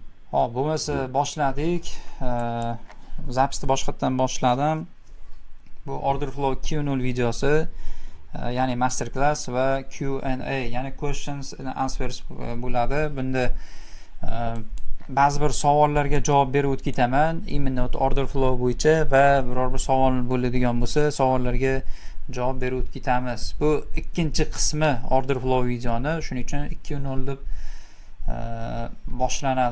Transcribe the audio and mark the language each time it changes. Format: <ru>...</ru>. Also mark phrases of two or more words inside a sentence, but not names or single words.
<uz>Hop, bo'lmasa boshladik. Zapisni boshqatdan boshladim. Bu</uz> <en>order flow</en> <uz>2.0 videosi, ya'ni</uz> <en>master class</en> <uz>va Q&A, ya'ni</uz> <en>questions and answers</en> <uz>bo'ladi. Bunda ba'zi bir savollarga javob berib o'tib ketaman, imенно</uz> <en>order flow</en> <uz>bo'yicha, va biror bir savol bo'ladigan bo'lsa, savollarga javob berib o'tib ketamiz. Bu ikkinchi qismi</uz> <en>order flow</en> <uz>videoni, shuning uchun 2.0 deb boshlanadi.</uz>